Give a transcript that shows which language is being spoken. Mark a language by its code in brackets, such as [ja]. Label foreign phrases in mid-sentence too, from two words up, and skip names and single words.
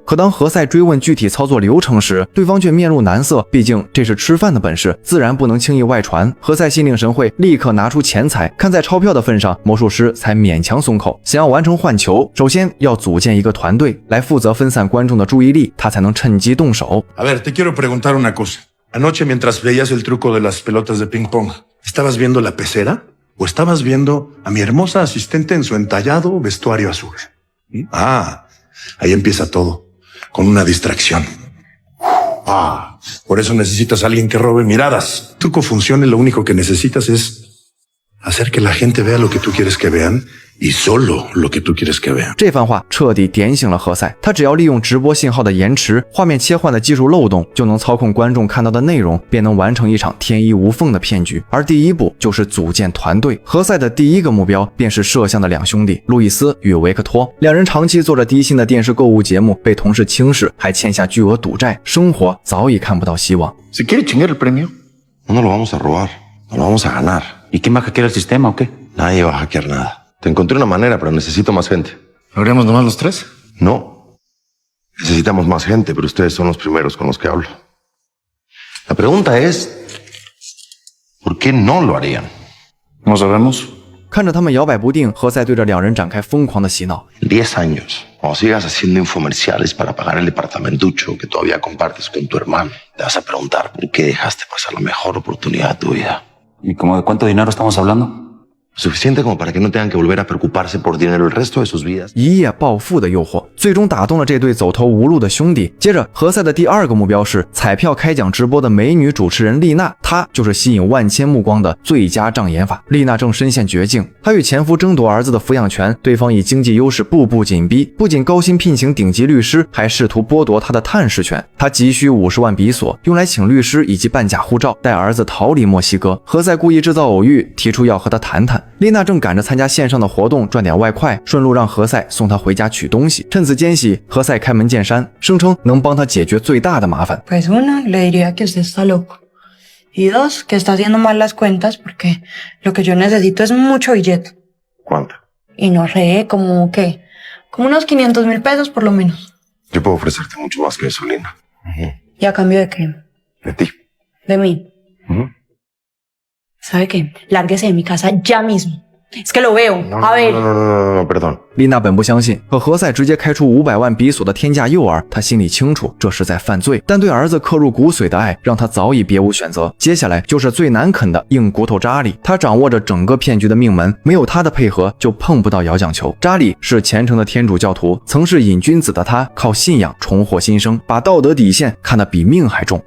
[zh] 可当何塞追问具体操作流程时，对方却面露难色，毕竟这是吃饭的本事，自然不能轻易外传。何塞心领神会，立刻拿出钱财，看在钞票的份上，魔术师才勉强松口。想要完成换球，首先要组建一个团队来负责分散观众的注意力，他才能趁机动手。 [es] A ver, te quiero preguntar una cosa. Anoche mientras veías el truco de las pelotas de ping pong, ¿estabas viendo la pecera o estabas viendo a mi hermosa asistente en su entallado vestuario azul? Ah, ahí empieza todo, con una distracción. Por eso necesitas a alguien que robe miradas. El truco funcione, lo único que necesitas es hacer que la gente vea lo que tú quieres que vean y solo lo que tú quieres que vean。 [zh] 这番话彻底点醒了何塞，他只要利用直播信号的延迟、画面切换的技术漏洞，就能操控观众看到的内容，便能完成一场天衣无缝的骗局。而第一步就是组建团队。何塞的第一个目标便是摄像的两兄弟路易斯与维克托，两人长期做着低薪的电视购物节目，被同事轻视，还欠下巨额赌债，生活早已看不到希望。 [es] Si quiere chingar el premio, no lo vamos a robar, no lo vamos a ganar. ¿Y quién va a hackear el sistema o qué? Nadie va a hackear nada. Te encontré una manera, pero necesito más gente. ¿lo haríamos nomás los tres? No. Necesitamos más gente, pero ustedes son los primeros con los que hablo. La pregunta es, ¿por qué no lo harían? No sabemos. [zh] 看着他们摇摆不定，何塞对着两人展开疯狂的洗脑。 [es] En 10 años, cuando sigas haciendo infomerciales para pagar el departamentucho que todavía compartes con tu hermano, te vas a preguntar por qué dejaste pasar la mejor oportunidad de tu vida. ¿Y como de cuánto dinero estamos hablando? Suficiente como para que no tengan que volver a preocuparse por dinero el resto de sus vidas. [zh] 一夜暴富的诱惑，最终打动了这对走投无路的兄弟。接着，何塞的第二个目标是彩票开奖直播的美女主持人丽娜，她就是吸引万千目光的最佳障眼法。丽娜正深陷绝境，她与前夫争夺儿子的抚养权，对方以经济优势步步紧逼，不仅高薪聘请顶级律师，还试图剥夺她的探视权。她急需50万比索，用来请律师以及办假护照，带儿子逃离墨西哥。何塞故意制造偶遇，提出要和她谈谈。丽娜正赶着参加线上的活动赚点外快，顺路让何塞送她回家取东西。趁此间隙，何塞开门见山，声称能帮她解决最大的麻烦。 [es] Pues uno, le diría que usted está loco. Y dos, que está haciendo mal las cuentas porque lo que yo necesito es mucho billete. ¿Cuánto? Y no sé, como qué, como unos 500,000 pesos por lo menos. Yo puedo ofrecerte mucho más que eso, Lina. ¿Y a cambio de qué? De ti. De mí. ¿Sabe qué? Lárguese de mi casa ya mismo. Es que lo veo. A ver. No, perdón. [zh] 丽娜本不相信，可何塞直接开出500万比索的天价诱饵，她心里清楚这是在犯罪，但对儿子刻入骨髓的爱让她早已别无选择。接下来就是最难啃的硬骨头扎里，他掌握着整个骗局的命门，没有他的配合就碰不到摇奖球。扎里是虔诚的天主教徒，曾是瘾君子的他靠信仰重获新生，把道德底线看得比命还重。